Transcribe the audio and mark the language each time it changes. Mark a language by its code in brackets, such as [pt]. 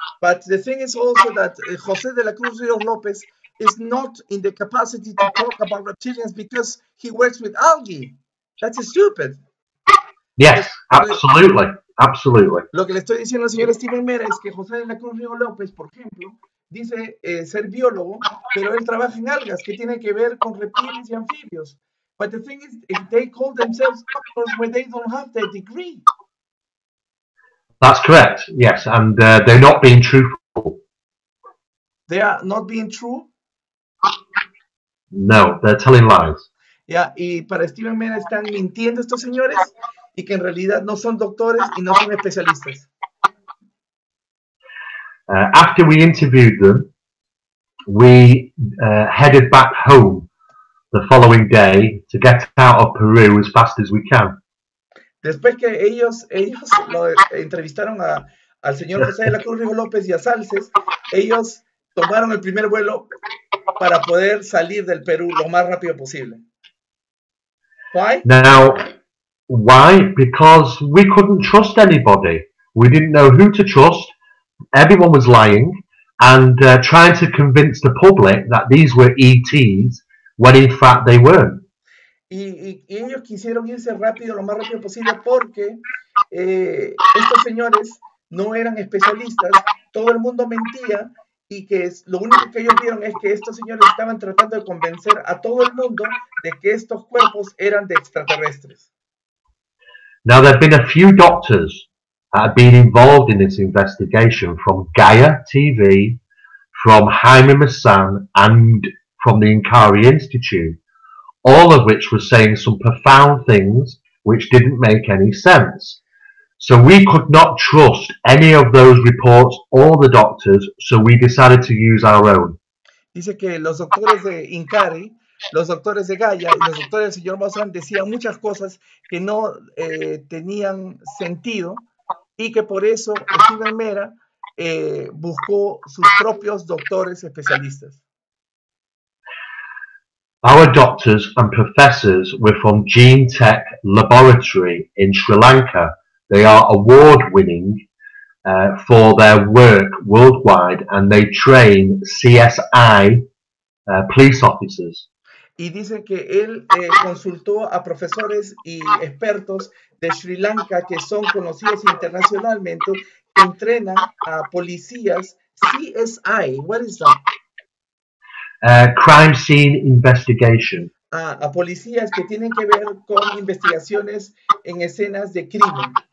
[en] But the thing is also that José de la Cruz Ríos López is not in the capacity to talk about reptilians because he works with algae. That's stupid. Yes, absolutely. Absolutely. [es] Lo que le estoy diciendo al señor Steven Mera es que José de la Cruz Ríos López, por ejemplo, dice ser biólogo, pero él trabaja en algas que tienen que ver con reptiles y anfibios. [en] But the thing is, they call themselves doctors when they don't have the degree. That's correct, yes, and they're not being truthful. They are not being true? No, they're telling lies. [es] ¿Ya? Y para Steven Mera están mintiendo estos señores y que en realidad no son doctores y no son especialistas. [en] After we interviewed them, we headed back home the following day to get out of Peru as fast as we can. [es] Después que ellos lo entrevistaron al señor José de la Cruz Rigo López y a Salces, ellos tomaron el primer vuelo para poder salir del Perú lo más rápido posible. [en] Why? Now, why? Because we couldn't trust anybody. We didn't know who to trust. Everyone was lying and trying to convince the public that these were ETs when in fact they weren't. [es] Y ellos quisieron irse rápido, lo más rápido posible, porque estos señores no eran especialistas, todo el mundo mentía y que lo único que ellos vieron es que estos señores estaban tratando de convencer a todo el mundo de que estos cuerpos eran de extraterrestres. [en] Now, there have been a few doctors that have been involved in this investigation from Gaia TV, from Jaime Maussan, and from the Inkari Institute, all of which were saying some profound things which didn't make any sense. So we could not trust any of those reports or the doctors, so we decided to use our own. [es] Dice que los doctores de Inkari, los doctores de Gaia y los doctores del señor Maussan decían muchas cosas que no tenían sentido y que por eso Steven Mera buscó sus propios doctores especialistas. [en] Our doctors and professors were from Gene Tech Laboratory in Sri Lanka. They are award-winning for their work worldwide, and they train CSI police officers. [es] Y dice que él consultó a profesores y expertos de Sri Lanka que son conocidos internacionalmente, que entrenan a policías CSI. [en] What is that? Crime scene investigation. [es] A policías que tienen que ver con investigaciones en escenas de crimen.